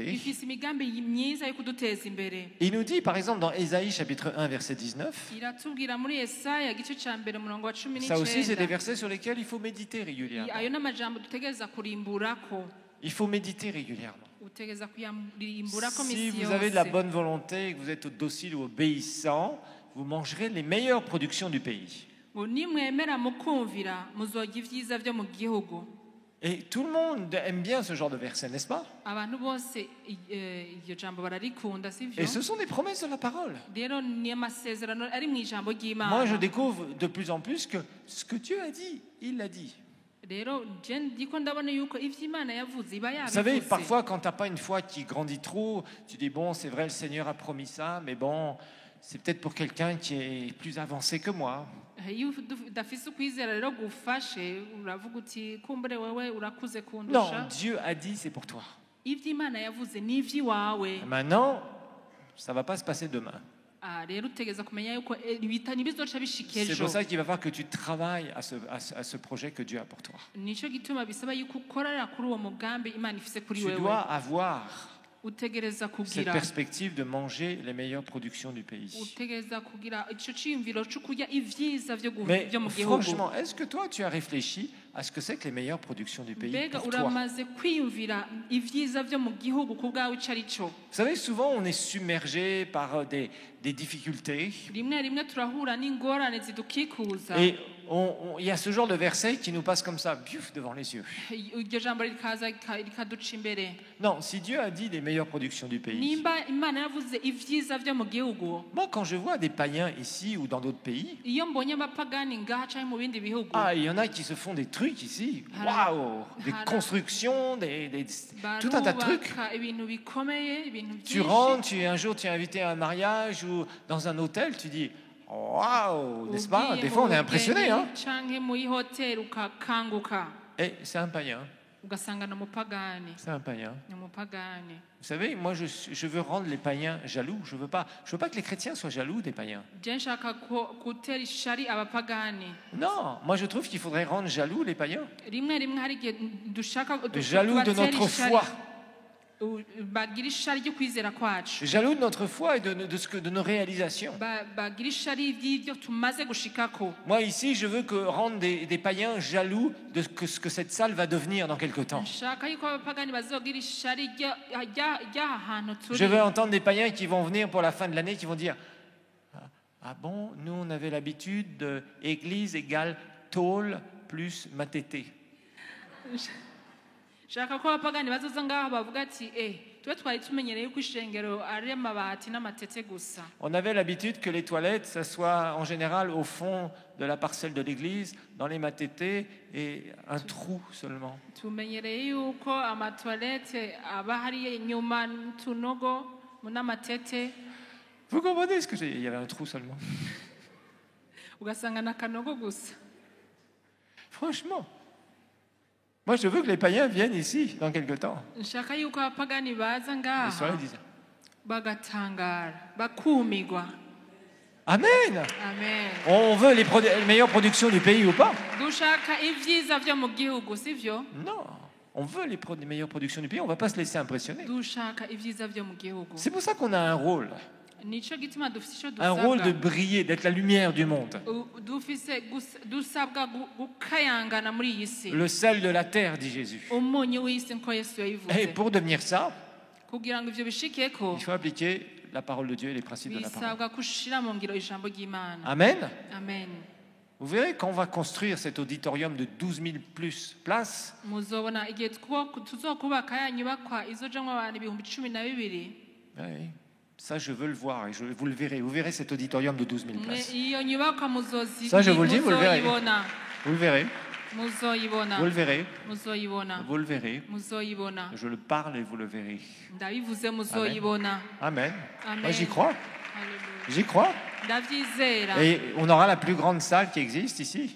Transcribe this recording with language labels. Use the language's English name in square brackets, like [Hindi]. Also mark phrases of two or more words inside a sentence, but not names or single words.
[Rundi] ifise imigambi myiza yo kuduteza imbere. [French] Il nous dit, par exemple, dans Ésaïe chapitre 1, verset 19, [Rundi] Iratubwira muri Yesaya igice ca mbere umurongo wa cumi [French] ça aussi c'est des [Rundi] n'icenda. [French] versets sur lesquels il faut méditer régulièrement. [Rundi] Ayo n'amajambo dutegereza kurimburako, [French] Il faut méditer régulièrement. [Rundi] utegereza kuyarimburako [French] Si [Rundi] misi [French] vous avez de la [Rundi] yose. [French] bonne volonté et que vous êtes docile ou obéissant, vous mangerez les meilleures productions du pays. [Rundi] Ngo nimwemera mukumvira muzorya ivyiza vyo mu gihugu. [French] Et tout le monde aime bien ce genre de verset, n'est-ce pas? [Rundi] Abantu bose iryo jambo bararikunda, sivyo? [French] Et ce sont des promesses de la parole. [Rundi] Rero ni amasezerano ari mu ijambo [French] Moi, je [Rundi] ry'Imana. [French] découvre de plus en plus que ce que Dieu a dit, il l'a dit. [Rundi] Rero je ndiko ndabona yuko ivyo Imana yavuze iba [French] Vous savez, [Rundi] yabivuze. [French] parfois, quand tu n'as pas une foi qui grandit trop, tu dis, bon, c'est vrai, le Seigneur a promis ça, mais bon, c'est peut-être pour quelqu'un qui est plus avancé que moi. [Rundi] Iyo udafise ukwizera rero gufashe uravuga uti kumbure wewe urakuze [French] Non, [Rundi] kundusha. [French] Dieu a dit, c'est pour toi. [Rundi] Ivyo Imana yavuze ni ivy'iwawe. [French] Maintenant, ça ne va pas se passer demain. [Rundi] Rero utegeza kumenya yuko ntibizoca bishika [French] C'est [Rundi] ejo. [French] pour ça qu'il va falloir que tu travailles à ce projet que Dieu a pour toi. [Rundi] Nico gituma bisaba yuko ukorera kuri uwo mugambi Imana ifise kuri [French] Tu [Rundi] wewe. [French] dois avoir [Rundi] Utegereza [French] cette [Rundi] kugira [French] perspective de manger les meilleures productions du pays. [Rundi] utegereza kugira ico ciyumviro co kurya ivyiza vyo [French] Mais [Rundi] mu gihugu. [French] franchement, est-ce que toi, tu as réfléchi à ce que c'est que les meilleures productions du pays [Rundi] mbega [French] pour toi. [Rundi] uramaze kwiyumvira ibyiza byo mu gihugu ku bwawe icyo ari cyo? [French] Vous savez, souvent on est submergé par des difficultés. [Rundi] rimwe rimwe turahura n'ingorane zidukikuza, [French] Et il y a ce genre de verset qui nous passe comme ça, biouf, devant les yeux. [Rundi] iryo jambo rikaza rikaduca imbere. [French] Non, si Dieu a dit les meilleures productions du pays, [Rundi] nimba imana yavuze ibyiza byo mu gihugu, [French] moi quand je vois des païens ici ou dans d'autres pays, [Rundi] iyo mbonye abapagani ngaha cyangwa mu bindi bihugu, [French] il y en a qui se font des trucs ici, waouh, des constructions, tout un tas de trucs. [Rundi] barubaka ibintu bikomeye, ibintu [French] Tu rentres, un jour tu es invité à un mariage ou dans un hôtel, tu dis waouh, n'est-ce pas? Des fois on est impressionné, hein? [Rundi] canke muri hoteli ukakanguka [French] Et c'est un païen, [Rundi] ugasanga ni umupagani, [French] c'est un païen. [Rundi] ni umupagani. [French] Vous savez, moi je veux rendre les païens jaloux. Je veux pas que les chrétiens soient jaloux des païens. [Rundi] je nshaka gutera ishari abapagani. [French] Non, moi je trouve qu'il faudrait rendre jaloux les païens. [Rundi] rimwe rimwe hari igihe dushaka [French] Jaloux de notre foi. [Rundi] bagira ishari ryo kwizera kwacu, [French] Jaloux de notre foi et de nos réalisations. [Rundi] bagira ishari ry'ibyo tumaze gushikako. [French] Moi ici, je veux rendre des païens jaloux de ce que cette salle va devenir dans quelque temps. [Rundi] nshaka yuko abapagani bazogira ishari ry'aha hantu [French] Je [Rundi] turi. [French] veux entendre des païens qui vont venir pour la fin de l'année, qui vont dire ah bon, nous on avait l'habitude de église égale tôle plus matété. [Rundi] nshaka ko abapagani bazoza ngaho bavuga ati tube twari tumenyereye yuko ishengero ari amabati n'amatete gusa. [French] On avait l'habitude que les toilettes, ça soit en général au fond de la parcelle de l'église, dans les matétés, et un trou seulement. [Rundi] tumenyereye yuko amatoilette aba hariya inyuma n'utunogo n'amatete, [French] Vous comprenez ce que j'ai? Il y avait un trou seulement. [Rundi] ugasanga n'akanogo gusa. [French] Franchement. Moi, je veux que les païens viennent ici dans quelque temps. [Rundi] nshaka yuko abapagani baza [French] Et [Rundi] ngaha [French] cela disent [Rundi] bagatangara bakumigwa. [French] Amen. [Rundi] Amen. [French] On veut les meilleures productions du pays ou pas? [Rundi] dushaka ibyiza byo mu gihugu, sivyo? [French] Non. On veut les meilleures productions du pays. On ne va pas se laisser impressionner. [Rundi] dushaka ibyiza byo mu gihugu. [French] C'est pour ça qu'on a un rôle. [Rundi] nico gituma dufite icyo [French] Un rôle de [Rundi] dusabwa, [French] briller, d'être la lumière du monde. [Rundi] dusabwa gukayangana muri iyi si, [French] Le sel de la terre, dit Jésus. [Rundi] umunyu w'isi nko Yesu [French] Et [Rundi] yabivuze. [French] pour devenir ça, [Rundi] kugira ngo ivyo bishikeko [French] il faut appliquer la parole de Dieu et les principes de la parole. [Rundi] bisabwa gushira mu ngiro ijambo ry'Imana. [French] Amen. [Rundi] Amen. [French] Vous verrez, quand on va construire cet auditorium de 12 000 plus places, [Rundi] muzobona igihe tuzokubaka ya nyubakwa izojamwo abantu 12,000. [French] oui, ça je veux le voir et vous le verrez. Vous verrez cet auditorium de 12 000 places. [Rundi] iyo nyubakwa [French] Ça, je vous le dis, vous le verrez. [Rundi] muzoyibona, [French] Vous le verrez, [Rundi] muzoyibona, [French] vous le verrez, [Rundi] muzoyibona, [French] vous le verrez. [Rundi] muzoyibona. [French] Je le parle et vous le verrez. [Rundi] ndabivuze muzoyibona. [French] Amen. [Rundi] Amen. [French] Moi j'y crois, [Rundi] Hallelujah. [French] j'y crois. [Rundi] ndavyizera. [French] Et on aura la plus grande salle qui existe ici.